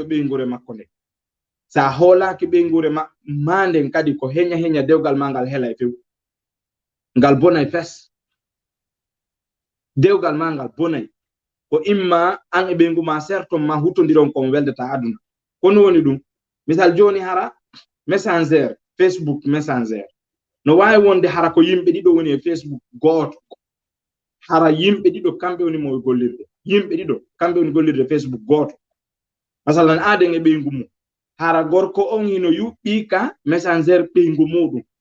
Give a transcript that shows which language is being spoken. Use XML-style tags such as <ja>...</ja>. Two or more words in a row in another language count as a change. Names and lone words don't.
<ff>ɓeygure makko nde sa hoolaki ɓeygure ma nden kadi ko heña dewgal ma ngal hela e few ngal bonay fes dewgal ma ngal bonay ko imma an e ɓeygu ma serton ma huttodiron kon weldata aduna kono woni ɗum misal joni hara messenger Facebook messenger no wawi wonde hara ko yimɓe ɗiɗo woni e Facebook gooto hara yimɓe ɗiɗo kamɓe woni mo gollirde yimɓe ɗiɗo kamɓe woni gollirde Facebook gooto masalan aden e ɓeygu mum hara gorko on hino yuɓɓi ka messenger ɓeygu muɗum</ff>